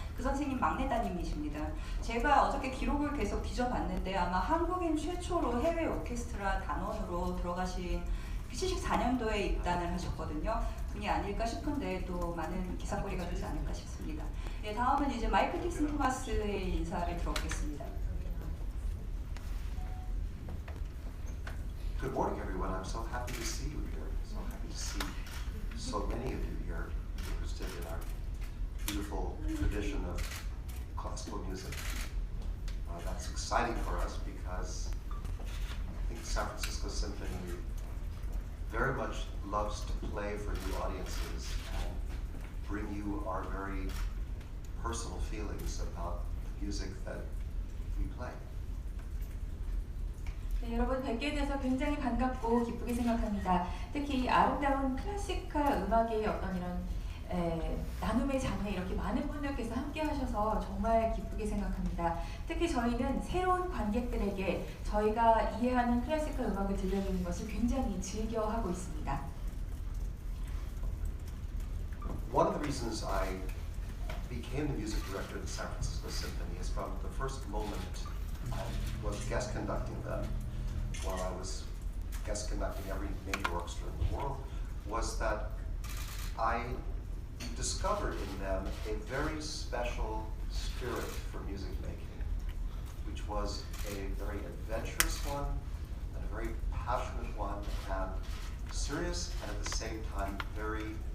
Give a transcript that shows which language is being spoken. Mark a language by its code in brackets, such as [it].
[ko] 그 선생님 막내 따님이십니다. 제가 어저께 기록을 계속 뒤져봤는데 아마 한국인 최초로 해외 오케스트라 단원으로 들어가신 74년도에 입단을 하셨거든요. 분이 아닐까 싶은데 또 많은 기사거리가 되지 않을까 싶습니다. 네, 다음은 이제 마이클 틸슨 토마스의 인사를 들어보겠습니다. [en] Good morning, everyone. I'm so happy to see you here. So happy to see so many of you here interested in our beautiful tradition of classical music. That's exciting for us because I think San Francisco Symphony very much loves to play for new audiences and bring you our very personal feelings about the music that we play. [ko] 네, 여러분 뵙게 돼서 굉장히 반갑고 기쁘게 생각합니다. 특히 이 아름다운 클래시컬 음악의 어떤 이런 나눔의 장에 이렇게 많은 분들께서 함께 하셔서 정말 기쁘게 생각합니다. 특히 저희는 새로운 관객들에게 저희가 이해하는 클래시컬 음악을 들려주는 것을 굉장히 즐겨하고 있습니다. [en] One of the reasons I became the music director of the San Francisco Symphony is from the first moment I was guest conducting them, while I was guest conducting every major orchestra in the world, was that I discovered in them a very special spirit for music making, which was a very adventurous one, and a very passionate one, and serious, and at the same time very